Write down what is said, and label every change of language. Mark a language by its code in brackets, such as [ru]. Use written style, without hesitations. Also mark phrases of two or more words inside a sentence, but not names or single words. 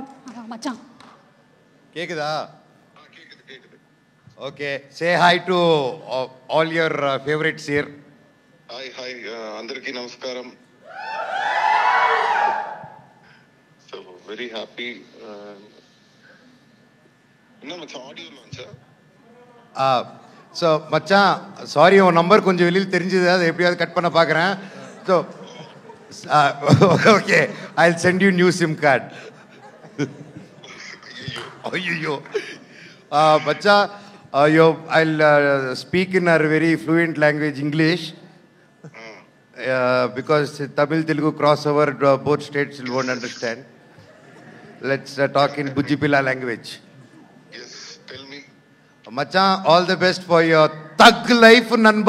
[te] మచ్చా [en] కేకుదా? okay, say hi to all your favourites here. [te] హాయ్ అందరికీ నమస్కారం. [en] so very happy. [ta] ஆடியோ லான்ச்சா? ஸோ மச்சான் சாரி, உன் நம்பர் கொஞ்சம் வெளியில் தெரிஞ்சது, அதை எப்படியாவது கட் பண்ண பார்க்குறேன். [en] so okay, I will send you new SIM card. [ta] ஐயோ மச்சா, ஐயோ [en] I will speak in our very fluent language English, because Tamil Telugu crossover, both states will won't understand. Let's talk in Bujipila language. Yes, tell me. Machan, all the best for your thug life, Nanba.